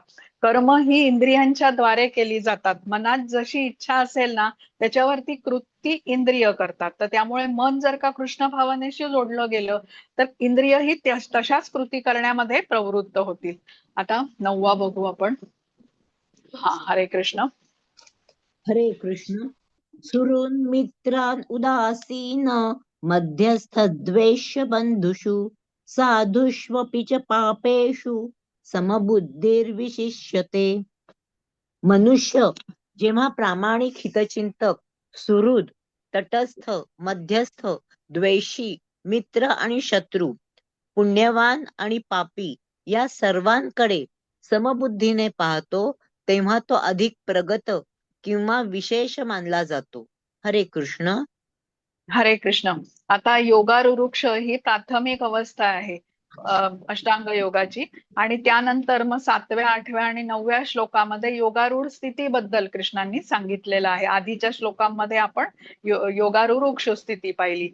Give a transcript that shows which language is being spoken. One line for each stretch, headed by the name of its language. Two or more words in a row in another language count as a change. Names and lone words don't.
Marathi: कर्म ही इंद्रियांच्या द्वारे केली जातात. मनात जशी इच्छा असेल ना, त्याच्यावरती कृती इंद्रिय करतात. तर त्यामुळे मन जर का कृष्ण भावनेशी जोडलं गेलं तर इंद्रिय ही तशाच कृती करण्यामध्ये प्रवृत्त होतील. आता 9वा बघू आपण. हा, हरे कृष्ण. हरे कृष्ण.
Sanskrit: सुहृन् मित्रान् उदासीन मध्यस्थ द्वेष्य बंधुषु साधुष्वपि च पापेषु समबुद्धिर्विशिष्यते.
Marathi: मनुष्य जेव्हा प्रामाणिक हितचिंतक, सुहृद, तटस्थ, मध्यस्थ, द्वेषी, मित्र आणि शत्रू, पुण्यवान आणि पापी या सर्वांकडे समबुद्धीने पाहतो तेव्हा तो अधिक प्रगत किंवा विशेष मानला जातो. हरे कृष्ण. हरे कृष्ण. आता योगारुरुक्ष ही प्राथमिक अवस्था आहे अष्टांग योगाची. आणि त्यानंतर मग 7व्या, 8व्या आणि 9व्या श्लोकामध्ये योगारूढ स्थितीबद्दल कृष्णांनी सांगितलेलं आहे. आधीच्या श्लोकांमध्ये आपण योगारुरुक्ष स्थिती पाहिली.